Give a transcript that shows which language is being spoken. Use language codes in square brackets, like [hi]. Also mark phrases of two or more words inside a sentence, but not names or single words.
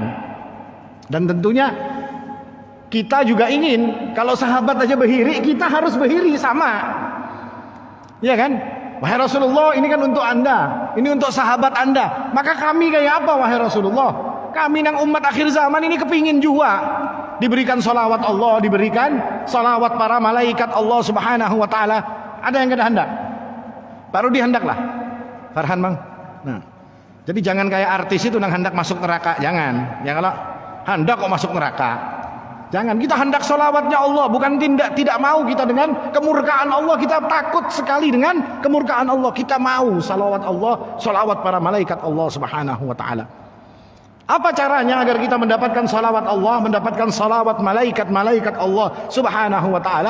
[id] Dan tentunya kita juga ingin, kalau sahabat aja behiri, kita harus behiri sama, ya kan? Wahai Rasulullah, ini kan untuk Anda, ini untuk sahabat Anda. Maka kami kayak apa wahai Rasulullah? [bjn] Kami nang umat akhir zaman ini kepingin juga diberikan salawat Allah, diberikan salawat para malaikat Allah [ar] سبحانه وتعالى. [bjn] Ada yang kada hendak? Baru dihendaklah. Farhan Bang. Nah, jadi jangan kayak artis itu nang hendak masuk neraka, jangan. Ya kalau hendak kok masuk neraka. Jangan, kita hendak salawatnya Allah, [id] bukan tidak mau kita dengan kemurkaan Allah. Kita takut sekali dengan kemurkaan Allah. Kita mau salawat Allah, salawat para malaikat Allah [ar] سبحانه وتعالى. [id] Apa caranya agar kita mendapatkan salawat Allah, mendapatkan salawat malaikat Allah [ar] سبحانه وتعالى?